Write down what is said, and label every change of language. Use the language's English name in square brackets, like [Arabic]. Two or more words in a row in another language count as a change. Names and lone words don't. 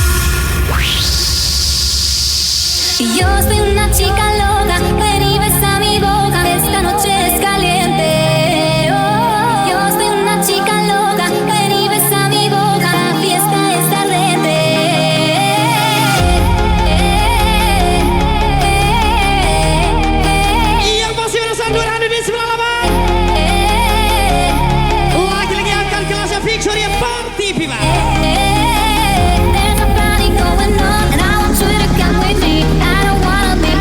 [Spanish] Yo soy una chica loca, ven y besa mi boca, esta noche es caliente. Oh, yo soy una chica loca, ven y besa mi boca, la fiesta es ardiente. [Indonesian] Yang masih merasa Nurhanu di sebelah lawan. Lagi-lagi angkat kelasnya Victoria Party People. [English] There's a party going on, and I want you to come with me. I don't wanna